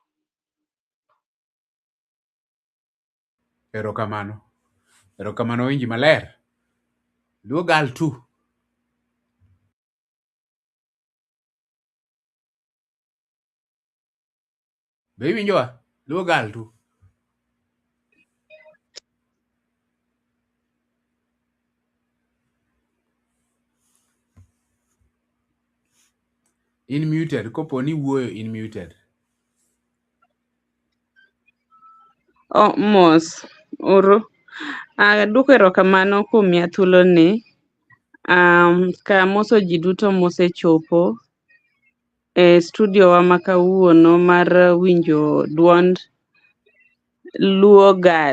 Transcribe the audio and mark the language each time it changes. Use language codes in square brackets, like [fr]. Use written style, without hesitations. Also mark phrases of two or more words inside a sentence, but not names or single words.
[luo] Erokamano winji maler. Luo Girl 2. Be iwinjowa? Luo Girl 2. In muted. Kopo ni wuoyo in muted. Mos oro. Duoko erokamano kuom miya thuoloni. Ka moso ji duto mosechopo e studio wa ma kawuono mar winjo duond Luo Girl.